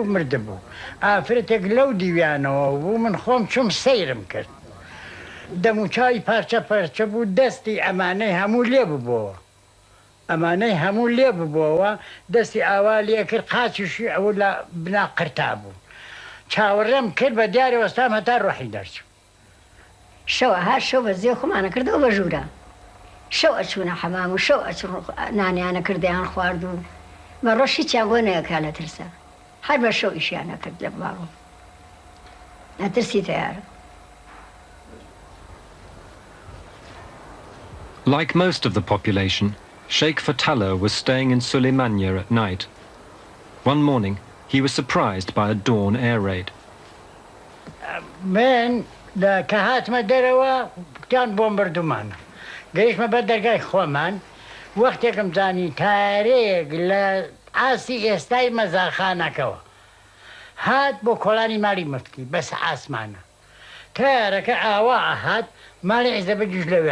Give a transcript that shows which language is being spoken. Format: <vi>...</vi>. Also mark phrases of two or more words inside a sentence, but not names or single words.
<ckb>مردە بوو ئافرەتێک لەو دیویانەوە بوو من خۆم چوم سەیرم کرد دەموچاوی پارچە پەرچە بوو دەستی ئەمانەی هەموو لێ ببووەوە ئەمانەی هەموو لێ ببووەوە دەستی ئاوا لێ کرد قاچیشی ئەوە لە بنا قرتا بوو چاوەڕێم کرد بە دیارە وەستام هەتا ڕۆحی دەرچوو شەوە هەر شەو بە زێ خۆمانە کردەوە بە ژوورە شەو ئەچوونە حەمام و شەو ئەچون نانیانە کردیان خوارد و بە ڕۆژی چیان بۆ نەیەکا لە ترسە هەر بە شەو ئیشیانە کرد لە باڵۆ نەترسی تیارە.</ckb> <en>Like most of the population, Sheikh Fatala was staying in Suleymania at night. One morning, he was surprised by a dawn air raid.</en> <ckb>من کە هاتمە دەرەوە کتیان بۆمبەردومانە گەیشتمە بەر دەرگای خۆمان وەختێکم زانی تارێک لە ئاسی ئێستای مەزاخانەکەوە هات بۆ کۆڵانی ماڵی مفتی بەس ئاسمانە تارەکە ئاوا ئەهات ماڵی عیزەبەجیش لەوێ</ckb>